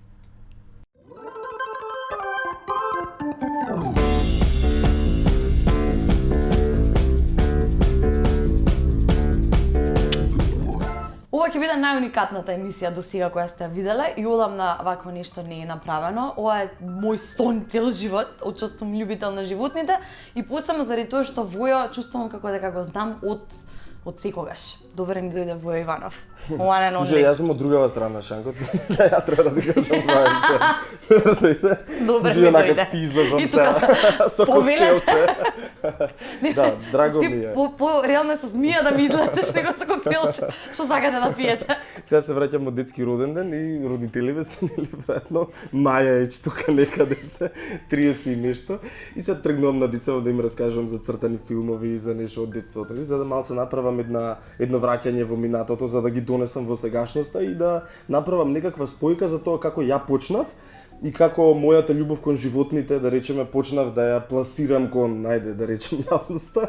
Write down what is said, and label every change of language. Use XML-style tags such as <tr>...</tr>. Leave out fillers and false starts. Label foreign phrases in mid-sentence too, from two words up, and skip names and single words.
<mk>Ова ќе биде најуникатната емисија до сега која сте ја виделе и одамна вакво нешто не е направено. Ова е мој сон цел живот, очто сум љубител на животните и посебно заради тоа што Војо чувствувам како дека го знам од секогаш. Добре ни дојде Војо Иванов.</mk> <en>One and only.</en> <mk>Слушај, јас сум од другава страна на Шанкот. Ја треба да ти кажам тоа. Добре ми дојде. Ти излезам со коктелче. Да, драго ми е. По реално со змија да ми излезеш него со коктелче. Што сакате да пиете? Сега се враќам од детски роден ден и родителиве се нели веројатно маја е тука некаде се 30 и нешто и се тргнувам на децата да им раскажам за цртани филмови и за нешто од детството, за да малце направам едно враќање во минатото за да ги донесам во сегашноста и да направам некаква спојка за тоа како ја почнав и како мојата љубов кон животните, да речеме, почнав да ја пласирам кон, најде да речем, јавноста.</mk>